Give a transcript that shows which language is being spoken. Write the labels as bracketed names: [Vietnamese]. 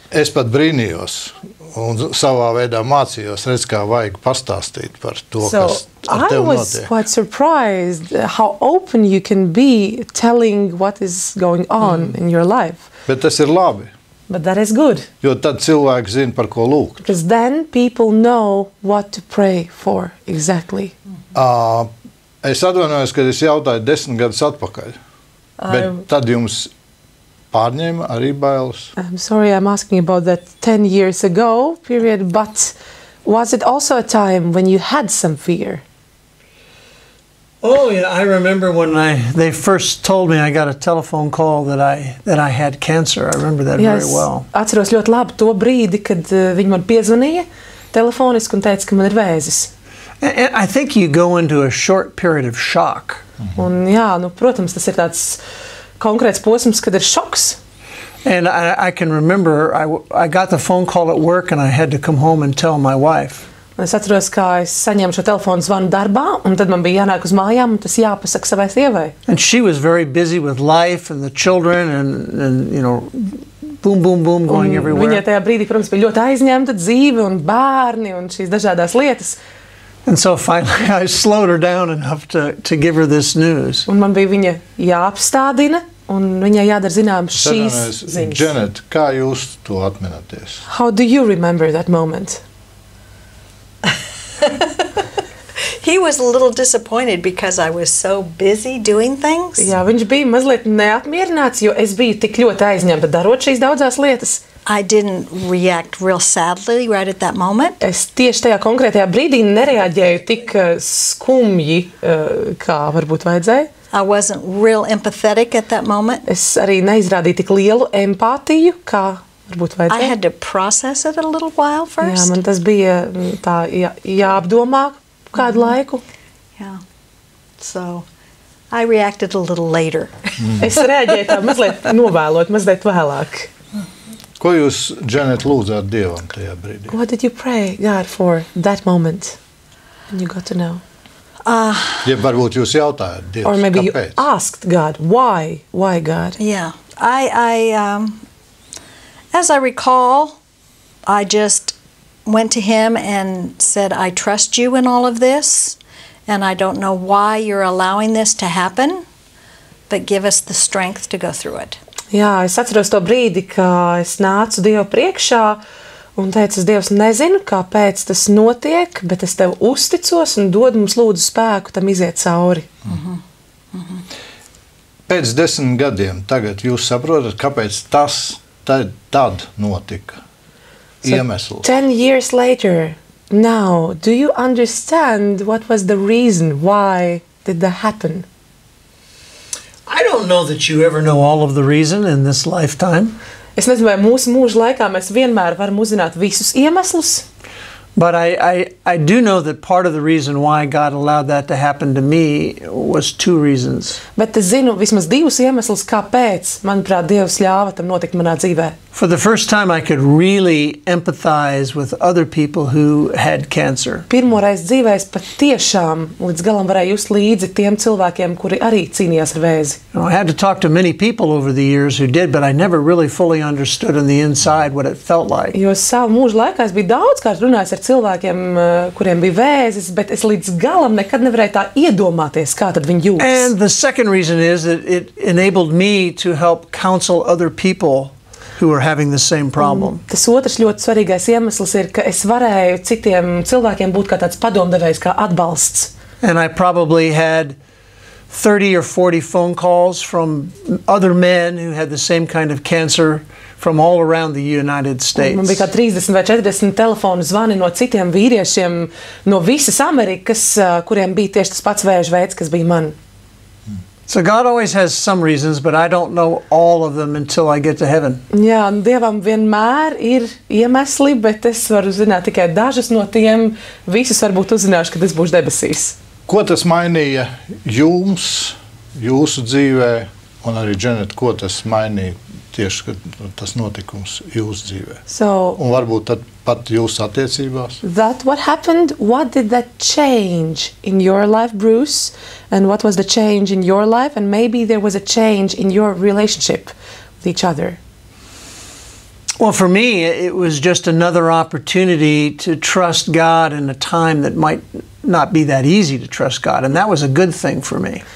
[Latvian] Es pat brīnījos un savā veidā mācījos, redz, kā vajag pastāstīt par to, kas ar tev notiek. [English] I was quite surprised how open you can be telling what is going on in your life. [Latvian] Bet tas ir labi. [English] But that is good. [Latvian] Jo tad cilvēki zina, par ko lūgt. [English] Because then people know what to pray for exactly. [Latvian] Es atvainojos, kad es jautāju 10 gadus atpakaļ. Bet tad jums pārņēma arī bailes. [English] I'm sorry, I'm asking about that 10 years ago period, but was it also a time when you had some fear? Oh yeah, I remember when they first told me I got a telephone call that I had cancer. I remember that very well. [Latvian] Atceros ļoti labi to brīdi, kad viņi man piezvanīja telefoniski un teica, ka man ir vēzis. [English] And I think you go into a short period of shock. [Latvian] Un jā, protams, tas ir tāds konkrēts posms, kad ir šoks. [English] And I can remember I got the phone call at work and I had to come home and tell my wife. [Latvian] Es atceros, kā es saņēmu šo telefonu zvanu darbā, un tad man bija jānāk uz mājām, un tas jāpasaka savai sievai. [English] And she was very busy with life and the children and you know, boom, boom, boom, going everywhere. [Latvian] Viņa tajā brīdī, protams, bija ļoti aizņemta dzīve un bērni un šīs dažādās lietas. [English] And so finally I slowed her down enough to give her this news. [Latvian] Un man bija viņa jāapstādina, un viņai jādara zinām šīs ziņas. Dženeta, kā jūs to atminaties? [English] How do you remember that moment? He was a little disappointed because I was so busy doing things. [Latvian] Jā, viņš bija mazliet neapmierināts, jo es biju tik ļoti aizņemta darot šīs daudzās lietas. [English] I didn't react real sadly right at that moment. [Latvian] Es tieši tajā konkrētajā brīdī nereaģēju tik skumji, kā varbūt vajadzēja. [English] I wasn't real empathetic at that moment. [Latvian] Es arī neizrādīju tik lielu empātiju, kā varbūt vajadzēja. [English] I had to process it a little while first. [Latvian] Jā, man tas bija tā jāapdomā kādu laiku. [English] Yeah. So I reacted a little later. [Latvian] Es reaģēju tā mazliet novēlot, mazliet vēlāk. Ko jūs, Dženeta, lūdzāt Dievam tajā brīdī? [English] What did you pray God for that moment when you got to know? [Latvian] Ja varbūt jūs jautājat Dievs, [English] or maybe [Latvian] kāpēc? [English] You asked God, why God? Yeah, I as I recall, I just went to him and said, I trust you in all of this, and I don't know why you're allowing this to happen, but give us the strength to go through it. [Latvian] Jā, es atceros to brīdi, ka es nācu Dievu priekšā un teicu, Dievs, nezinu, kāpēc tas notiek, bet es tev uzticos un dod mums lūdzu spēku tam iziet cauri. Pēc 10 gadiem tagad jūs saprotat, kāpēc tas tad notika? Iemesls. [English] 10 years later, now, do you understand what was the reason? Why did that happen? I don't know that you ever know all of the reason in this lifetime. [Latvian] Es nezinu, vai mūsu mūža laikā mēs vienmēr varam uzzināt visus iemeslus. [English] But I do know that part of the reason why God allowed that to happen to me was 2 reasons. [Latvian] Bet es zinu vismaz 2 iemeslus, kāpēc, manuprāt, Dievs ļāva tam notikt manā dzīvē. [English] For the first time I could really empathize with other people who had cancer. [Latvian] Pirmoreiz dzīvē es patiešām līdz galam varēju just līdzi tiem cilvēkiem, kuri arī cīnījās ar vēzi. [English] I had to talk to many people over the years who did, but I never really fully understood on the inside what it felt like. [Latvian] Jo savu mūžu laikā es biju daudzkārt runājis ar cilvēkiem, kuriem bija vēzis, bet es līdz galam nekad nevarēju tā iedomāties, kā tad viņi jūtas. [English] And the second reason is that it enabled me to help counsel other people who are having the same problem. [Latvian] Tas otrs ļoti svarīgais iemesls ir, ka es varēju citiem cilvēkiem būt kā tāds padomdevējs, kā atbalsts. [English] And I probably had 30 or 40 phone calls from other men who had the same kind of cancer from all around the United States. [Latvian] Man bija kā 30 vai 40 telefonu zvani no citiem vīriešiem no visas Amerikas, kuriem bija tieši tas pats vēža veids, kas bija man. [English] So God always has some reasons, but I don't know all of them until I get to heaven. [Latvian] Jā, Dievam vienmēr ir iemesli, bet es varu zināt tikai dažas no tiem. Visus varbūt uzzināšu, kad es būšu debesīs. Ko tas mainīja jums, jūsu dzīvē Un arī, Dženeta, ko tas mainīja tieši, kad tas notikums jūsu dzīvē? [English] So [Latvian] Un varbūt tad pat jūsu attiecībās? [English] that what happened, what did that change in your life, Brūss? And what was the change in your life? And maybe there was a change in your relationship with each other. Well, for me, it was just another opportunity to trust God in a time that might not be that easy to trust God, and that was a good thing for me.